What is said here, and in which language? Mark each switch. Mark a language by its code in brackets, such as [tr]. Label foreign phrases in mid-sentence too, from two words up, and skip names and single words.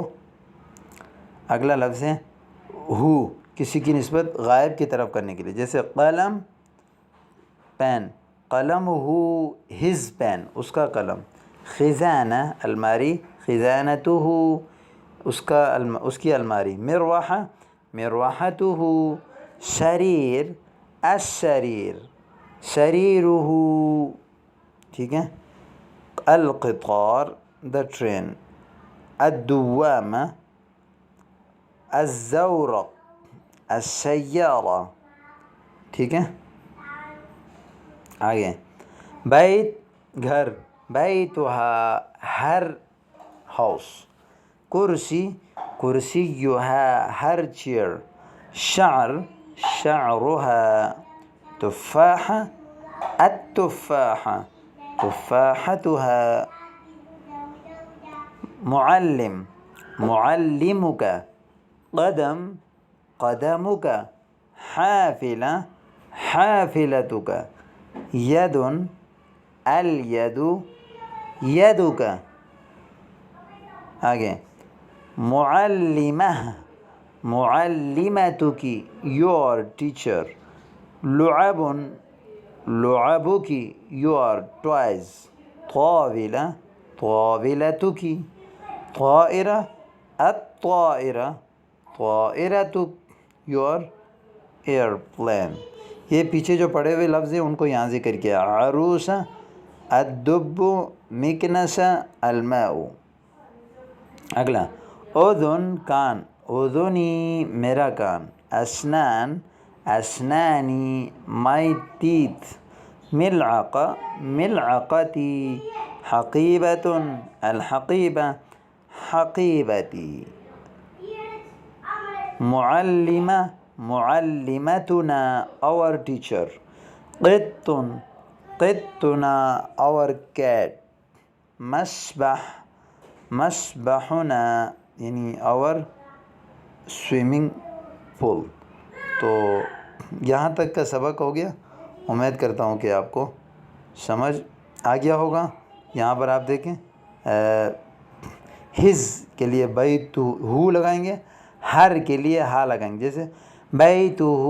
[ur] اگلا لفظ ہے ہو کسی کی نسبت غائب کی طرف کرنے کے لیے، جیسے قلم پین، قلم ہو [en] his pen [ur] اس کا قلم۔ [ar] خزانہ الماری خزانته [ur] اس کی الماری۔ [ar] مروحہ مروحته۔ سریر السریر سریرہ [ur] ٹھیک ہے۔ [ar] القطار [en] the train۔ [ar] الدوامہ الزورق السیارہ [ur] ٹھیک ہے۔ آگے بیت گھر، بیتها [en] her house. [ar] کرسی کرسیها [en] her chair. [ar] شعر شعرها۔ تفاحہ التفاحہ تفاحتها۔ معلم معلمک۔ قدم قدمک۔ حافلہ حافلتک۔ ید الید یدک۔ آگے معلمہ معلمتک [en] your teacher۔ [ar] لعب لعبک [en] your toys۔ [ar] طاولہ طاولتک۔ طائرہ الطائرہ طائرتک [en] your airplane۔ [ur] یہ پیچھے جو پڑھے ہوئے لفظ ہیں ان کو یہاں ذکر کیا۔ [ar] عروسہ الدب مکنسہ الماء۔ [ur] اگلا اذن کان، اذنی میرا کان۔ [ar] اسنان اسنانی [en] my teeth۔ [ar] ملعقہ ملعقتی۔ حقیبۃ الحقیبہ حقیبتی۔ معلمہ معلمتنا [en] our teacher۔ [ar] قط قطنا [en] our cat۔ [ar] مسبح مسبحنا یعنی [en] our swimming pool۔ [ur] تو یہاں تک کا سبق ہو گیا۔ امید کرتا ہوں کہ آپ کو سمجھ آ گیا ہوگا۔ یہاں پر آپ دیکھیں ہز کے لیے بیتہ ہو لگائیں گے، ہر کے لیے ہا لگائیں گے، جیسے بیتہ